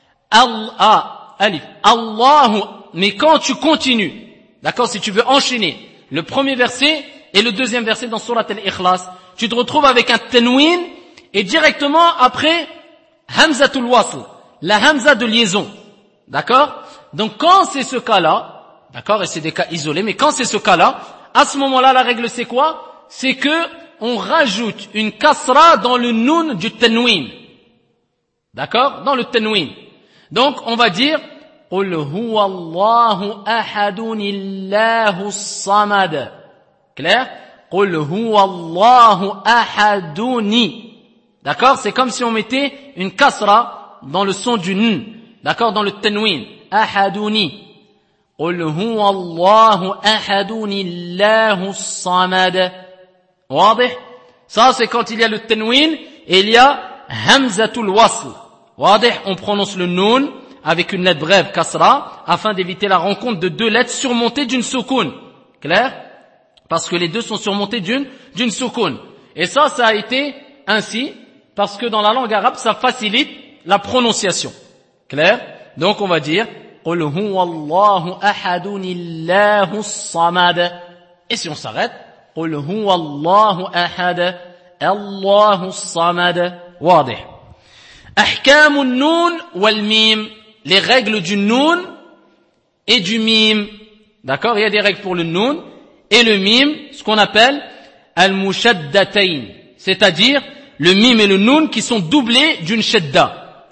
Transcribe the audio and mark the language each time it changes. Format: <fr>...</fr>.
<fr>Alif. Allahu. Mais quand tu continues, d'accord, si tu veux enchaîner le premier verset et le deuxième verset dans surat al-ikhlas, tu te retrouves avec un tanwin et directement après hamzatul wasl, la hamza de liaison. D'accord? Donc quand c'est ce cas-là, d'accord, et c'est des cas isolés, mais quand c'est ce cas-là, à ce moment-là la règle c'est quoi? C'est que on rajoute une kasra dans le nun du tanwin. D'accord? Dans le tanwin. Donc on va dire</fr> <ar>قُلْ هُوَ اللَّهُ أَحَدُنِ اللَّهُ الصَّمَدَ.</ar> <fr>Clair?</fr> <ar>قُلْ هُوَ اللَّهُ أَحَدُنِ.</ar> <fr>D'accord? C'est comme si on mettait une kasra dans le son du n. D'accord? Dans le tanwin. أَحَدُنِ.</fr> <ar>قل هو الله أحد الله الصمد. واضح؟</ar> <fr>Ça c'est quand il y a le tanwin, il y a hamzatul wasl.</fr> <ar>واضح؟</ar> <fr>On prononce le noun avec une lettre brève, kasra, afin d'éviter la rencontre de deux lettres surmontées d'une sukun. Clair? Parce que les deux sont surmontées d'une sukun. Et ça a été ainsi parce que dans la langue arabe, ça facilite la prononciation. Clair? Donc on va dire</fr> <ar>قُلْ هُوَ اللَّهُ أَحَدٌ إِلَّهُ الصَّمَدَ.</ar> <fr>Et si on s'arrête,</fr> <ar>قُلْ هُوَ اللَّهُ أَحَدَ اللَّهُ الصَّمَدَ. واضح. أحكام النون والميم.</ar> <fr>Les règles du noun et du mime. D'accord? Il y a des règles pour le noun et le mime, ce qu'on appelle al-mushaddatayn. C'est-à-dire, le mime et le noun qui sont doublés d'une shadda.</fr>